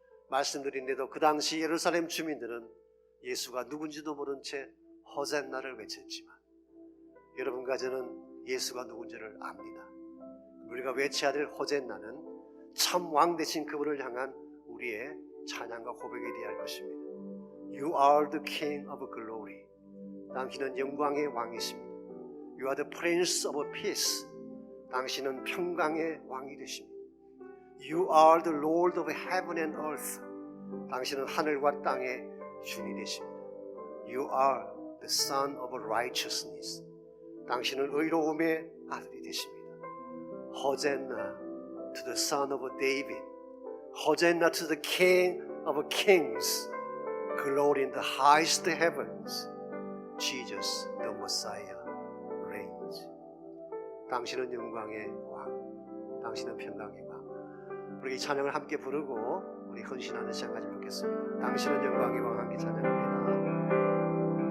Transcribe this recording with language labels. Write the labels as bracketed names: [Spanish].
[Korean] 말씀드린데도 그 당시 예루살렘 주민들은 예수가 누군지도 모른 채 호산나를 외쳤지만 여러분과 저는 예수가 누군지를 압니다. 우리가 외쳐야 될 호산나는 참 왕 되신 그분을 향한 우리의 찬양과 고백이 되어야 할 것입니다. [English] You are the King of Glory. [Korean] 당신은 영광의 왕이십니다. [English] You are the Prince of Peace. [Korean] 당신은 평강의 왕이 되십니다. [English] You are the Lord of Heaven and Earth. [Korean] 당신은 하늘과 땅의 주인이 되십니다. [English] You are the Son of Righteousness. [Korean] 당신은 의로움의 아들이 되십니다. [English] 호젠나 to the Son of David. 호젠나 to the King of Kings. Glory in the highest heavens. Jesus the Messiah reigns. [Korean] 당신은 영광의 왕, 당신은 평강의 왕. 우리 이 찬양을 함께 부르고 우리 헌신하는 시간 가져보겠습니다. 당신은 영광의 왕 함께 찬양합니다.